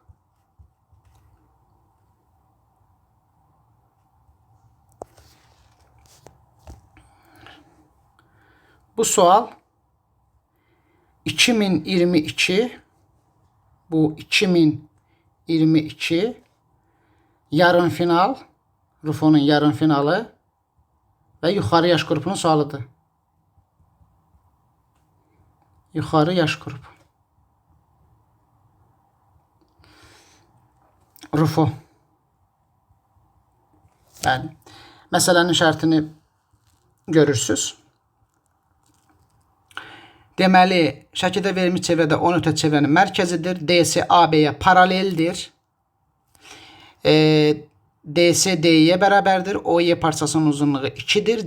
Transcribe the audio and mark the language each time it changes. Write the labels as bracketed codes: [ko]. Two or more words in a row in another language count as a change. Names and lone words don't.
[az] Bu sual 2022, bu 2022 yarım final, Rufo'nun yarım finalı ve yukarı yaş grubunun sualıdır. Yukarı yaş grubu. Rufo. [tr] Yani meselenin şartını görürsünüz. [az] Deməli, şəkildə verilmiş çevrədə 10 ötə çevrənin mərkəzidir. DC AB-yə paraleldir. DC D'ye bərabərdir. OY parçasının uzunluğu 2'dir.